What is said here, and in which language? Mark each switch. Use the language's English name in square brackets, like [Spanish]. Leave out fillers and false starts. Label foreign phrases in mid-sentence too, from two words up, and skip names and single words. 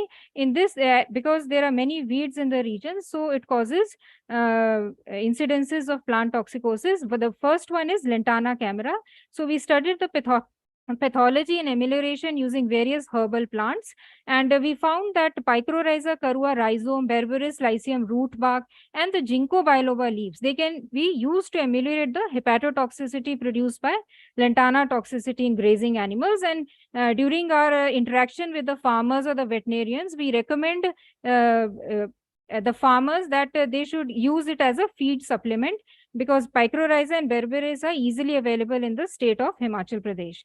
[English] In this, because there are many weeds in the region, so it causes incidences of plant toxicosis. But the first one is Lantana camera. So we studied the pathology and amelioration using various herbal plants, and we found that Picrorhiza carua rhizome, Berberis lycium root bark, and the Ginkgo biloba leaves, they can be used to ameliorate the hepatotoxicity produced by Lantana toxicity in grazing animals. And during our interaction with the farmers or the veterinarians, we recommend the farmers that they should use it as a feed supplement, because picrorhiza and berberis are easily available in the state of Himachal Pradesh.